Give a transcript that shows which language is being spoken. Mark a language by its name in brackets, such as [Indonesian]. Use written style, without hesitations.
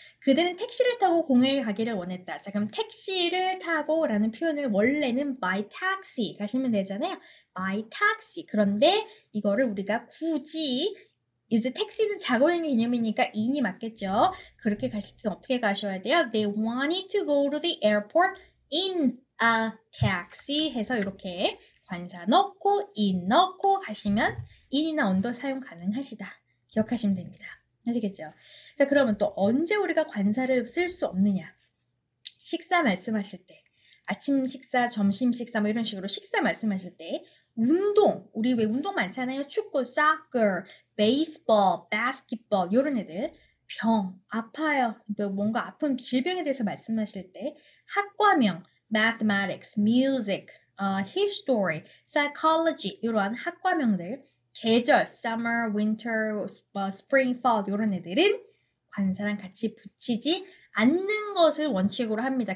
[Korean] 그들은 택시를 타고 공회에 가기를 원했다. 자, 그럼 택시를 타고 라는 표현을 원래는 by taxi 가시면 되잖아요. [English] by taxi. [Korean] 그런데 이거를 우리가 굳이 이제 택시는 자가용의 개념이니까 in이 맞겠죠. 그렇게 가실 때 어떻게 가셔야 돼요? [English] They wanted to go to the airport in a taxi [Korean] 해서 이렇게 관사 넣고 in 넣고 가시면 in이나 on도 사용 가능하시다. 기억하시면 됩니다. 아시겠죠? 자, 그러면 또 언제 우리가 관사를 쓸 수 없느냐? 식사 말씀하실 때, 아침 식사, 점심 식사 뭐 이런 식으로 식사 말씀하실 때, 운동, 우리 왜 운동 많잖아요. 축구, soccer, baseball, basketball 이런 애들, 병, 아파요, 뭔가 아픈 질병에 대해서 말씀하실 때, 학과명, mathematics, music, history, psychology 이러한 학과명들, 계절, summer, winter, spring, fall 이런 애들은 관사랑 같이 붙이지 않는 것을 원칙으로 합니다.